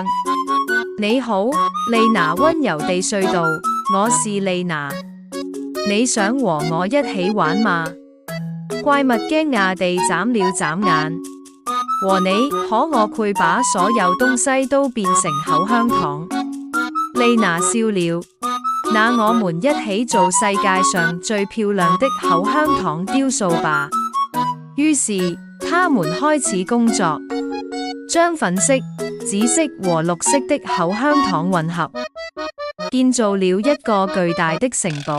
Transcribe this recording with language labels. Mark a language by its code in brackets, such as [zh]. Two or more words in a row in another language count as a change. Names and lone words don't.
[zh] 你好，麗娜溫柔地隧道，我是麗娜，你想和我一起玩嗎？怪物驚訝地眨了眨眼，和你，可我會把所有東西都變成口香糖。麗娜笑了，那我們一起做世界上最漂亮的口香糖雕塑吧。於是，他們開始工作，將粉色、紫色和綠色的口香糖混合，建造了一個巨大的城堡。